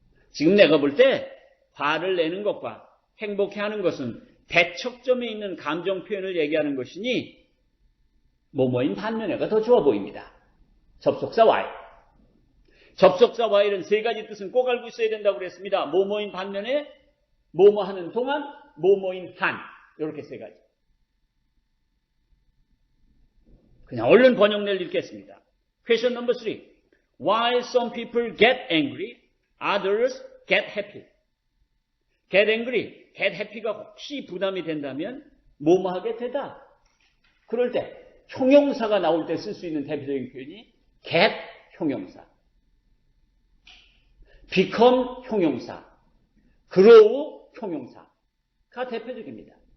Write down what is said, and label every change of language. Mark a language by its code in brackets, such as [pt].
[ko] 지금 내가 볼 때 화를 내는 것과 행복해하는 것은 대척점에 있는 감정 표현을 얘기하는 것이니 뭐뭐인 반면에가 더 좋아 보입니다. 접속사 Y. 접속사 Y는 세 가지 뜻은 꼭 알고 있어야 된다고 그랬습니다. 뭐뭐인 반면에, 뭐뭐하는 동안, 뭐뭐인 한. 이렇게 세 가지. 그냥 얼른 번역내를 읽겠습니다. [en] Question number 3. While some people get angry, others get happy. Get angry, get happy [ko] 가 혹시 부담이 된다면 뭐뭐하게 되다. 그럴 때 형용사가 나올 때 쓸 수 있는 대표적인 표현이 get 형용사, become 형용사, grow 형용사가 대표적입니다.